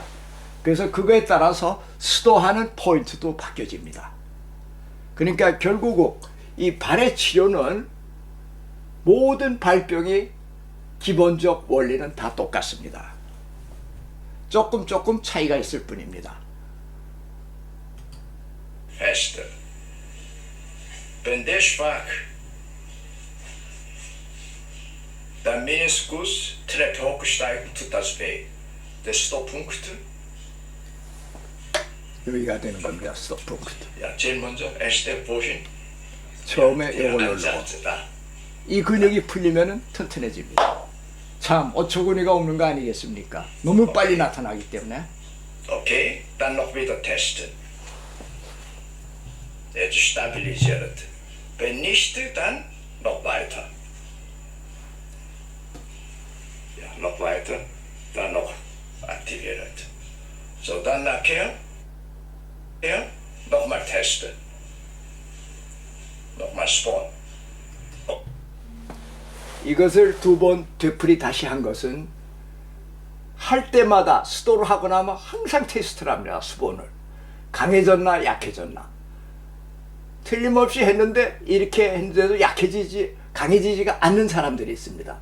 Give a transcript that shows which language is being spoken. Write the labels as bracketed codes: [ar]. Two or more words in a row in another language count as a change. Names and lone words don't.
[ko] 그래서 그거에 따라서 수도하는 포인트도 바뀌어집니다. 그러니까 결국 이 발의 치료는 모든 발병의 기본적 원리는 다 똑같습니다. 조금 차이가 있을 뿐입니다. [de] Feste. Wenn der schwach, der Meniskus Treppe hochsteigen, tut das weh. Der Stopppunkt, [ko] 여기가 되는 겁니다. 스톱 포인트. ja, 제일 먼저 Step 보신. 처음에 이걸 누르고 이 근육이 풀리면은 튼튼해집니다. 참 어처구니가 없는 거 아니겠습니까? 너무 빨리 나타나기 때문에. [de] Okay, dann noch wieder testen. Jetzt stabilisiert. Wenn nicht, dann noch weiter. Ja, noch weiter, dann noch aktiviert. So, dann nachher, testen. Nochmal Spawn. [ko] 이것을 두 번 되풀이 다시 한 것은 할 때마다 수도를 하고 나면 항상 테스트를 합니다. 수본을 강해졌나 약해졌나. 틀림없이 했는데 이렇게 했는데도 강해지지가 않는 사람들이 있습니다.